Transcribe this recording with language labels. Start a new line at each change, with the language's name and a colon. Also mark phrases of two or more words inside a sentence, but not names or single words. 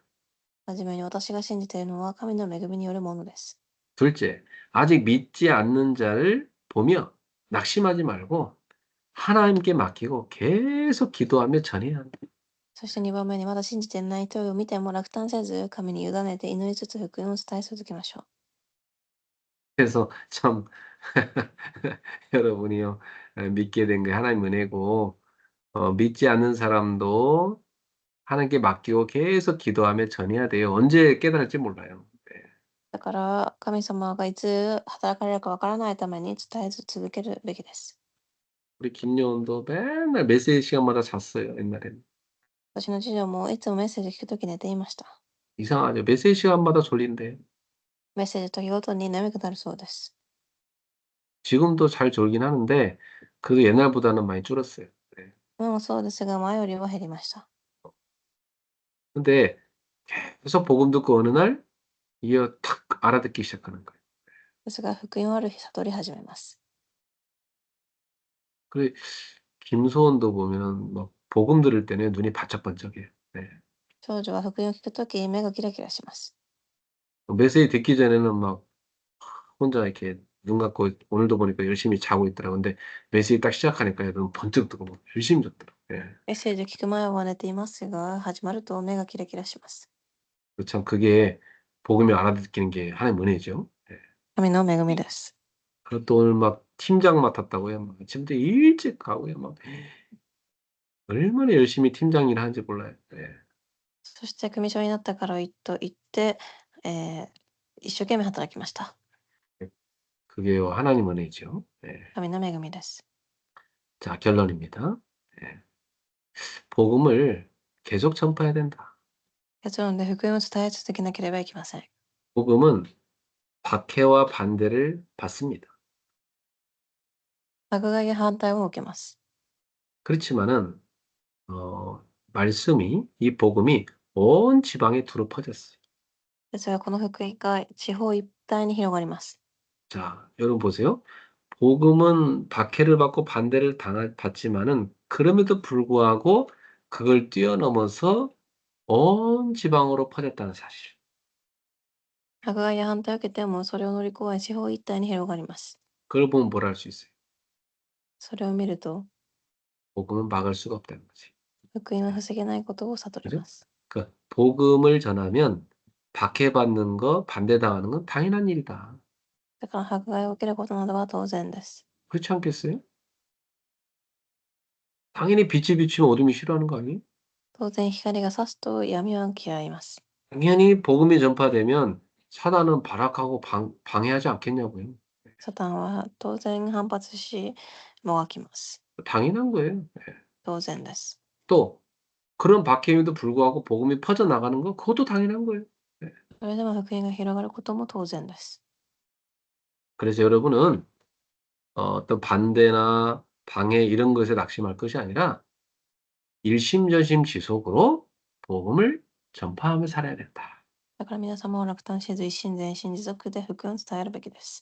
Japanese: はじめに私が信じているのは神の恵みによるものです。
Korean: 둘째, 아직 믿지 않는 자를 보며 낙심하지 말고 하나님께 맡기고 계속 기도하며 전해야 한다.
Japanese: そして2番目にまだ信じていない人を見ても落胆せず、神に委ねて祈りつつ福音を伝え続けましょう。
Korean: 그래서 참 여러분이요 믿게 된 게 하나님 은혜고 믿지 않는 사람도 하나님께 맡기고 계속 기도하며 전해야 돼요. 언제 깨달을지 몰라요. 네.
Japanese: だから神様がいつ働かれるかわからないために伝え続けるべきです。
Korean: 우리 김여원도 맨날 메시지 시간마다 잤어요. 옛날에는.
Japanese: 私の次女もいつもメッセージ聞くとき寝ていました。
Korean: 이상하죠. 메시지 시간마다 졸린대.
Japanese: メッセージ時ごとに眠くなるそうです。
Korean: 지금도 잘 졸긴 하는데 그래도 옛날보다는 많이 줄었어요. 네.
Japanese: 今もそうですが、前よりは減りました。
Korean: 근데 계속 복음 듣고 어느 날 이게 탁 알아듣기 시작하는 거예요.
Japanese: ですが、福音をある日悟り始めます。
Korean: 그래 김소원도 보면은 막 복음 들을 때는 눈이 바짝반짝해요. 네.
Japanese: 少女は福音を聞くとき、目がキラキラします。
Korean: 메시지 듣기 전에는 막 혼자 이렇게 눈 감고 오늘도 보니까 열심히 자고 있더라고요. 근데 메시지 딱 시작하니까 눈 번쩍 뜨고 막 열심히 잤더라고요. 예.
Japanese: メッセージを聞く前は寝ていますが、始まると目がキラキラします。
Korean: 참 그게 복음을 알아듣기는 게 하나님의 은혜죠. 예.
Japanese: 神の恵みです。
Korean: 그리고 또 오늘 막 팀장 맡았다고요. 막 아침부터 일찍 가고요. 막 얼마나 열심히 팀장 일을 하는지 몰라요. 예.
Japanese: そして組長になったからと言って、一生懸命働きました。
Korean: 그게 하나님 은혜죠. 예.
Japanese: 神の恵みです。
Korean: 자, 결론입니다. 예. 복음을 계속 전파해야 된다.
Japanese: 結論で福音を伝え続けなければいけません。
Korean: 복음은 박해와 반대를 받습니다.
Japanese: 迫害や反対を受けます。
Korean: 그렇지만은 말씀이 이 복음이 온 지방에 두루 퍼졌어요.
Japanese: ですが、この福音が地方一帯に広がります。
Korean: 자, 여러분 보세요. 복음은 박해를 받고 반대를 받지만은 그럼에도 불구하고 그걸 뛰어넘어서 온 지방으로 퍼졌다는 사실.
Japanese: 迫害や反対を受けても、それを乗り越え地方一帯に広がります。
Korean: 그걸 보면 뭘 할 수 있어요?
Japanese: それを見ると、
Korean: 복음은 막을 수가 없다는 거지.
Japanese: 福音は防げないことを悟り
Korean: 그죠?
Japanese: ます。
Korean: 그러니까 복음을 전하면 박해받는 거, 반대당하는 건 당연한 일이다.
Japanese: だから迫害を受けることなどは当然です。
Korean: 그렇지 않겠어요? 당연히 빛이 비치면 어둠이 싫어하는 거 아니에요?
Japanese: 当然光が差すと闇は嫌います。
Korean: 당연히 복음이 전파되면 사단은 발악하고 방해하지 않겠냐고요.
Japanese: サタンは当然反発し、もがきます。
Korean: 당연한 거예요.
Japanese: 当然です。
Korean: 또 그런 박해임에도 불구하고 복음이 퍼져나가는 거 그것도 당연한 거예요.
Japanese: それでも福音が広がることも当然です。
Korean: 그래서 여러분은 어떤 반대나 방해 이런 것에 낙심할 것이 아니라 일심전심 지속으로 복음을 전파하며 살아야 된다.
Japanese: だから皆様は落胆せず一心全心持続で福音を伝えるべきです。